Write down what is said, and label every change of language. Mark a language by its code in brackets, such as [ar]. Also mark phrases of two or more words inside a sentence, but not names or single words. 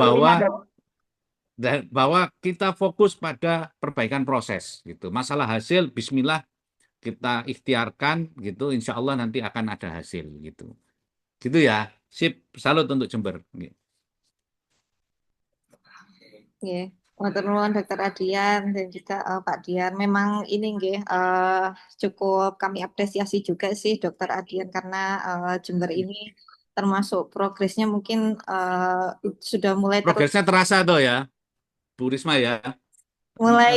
[id] penerima Dok. bahwa kita fokus pada perbaikan proses gitu. Masalah hasil, Bismillah kita ikhtiarkan gitu, [ar] إن شاء الله [id] nanti akan ada hasil gitu. Gitu ya. Sip, salut untuk Jember. Nggih. [jv] Matur nuwun [id] Dokter Adian dan juga Pak Dian. Memang ini nggih cukup kami apresiasi juga sih Dokter Adian karena Jember ini termasuk progresnya mungkin sudah mulai Progresnya terasa tuh ya, Bu Risma ya, mulai